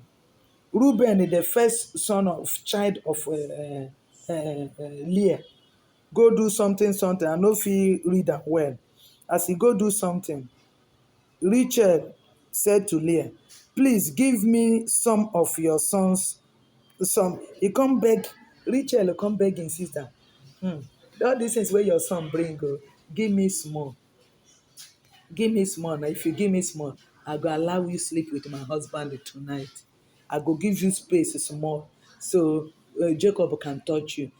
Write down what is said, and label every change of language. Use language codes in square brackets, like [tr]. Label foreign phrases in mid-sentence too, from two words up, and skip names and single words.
[pcm] Reuben, the first son of child of Leah, go do something. I know if he read that well. As he go do something, Rachel said to Leah, please give me some of your sons. Some he come beg, Rachel come beg him sister. All these things where your son bring, go, give me small. Give me small. Now, if you give me small, I go allow you sleep with my husband tonight. I go give you space small so Jacob can touch you.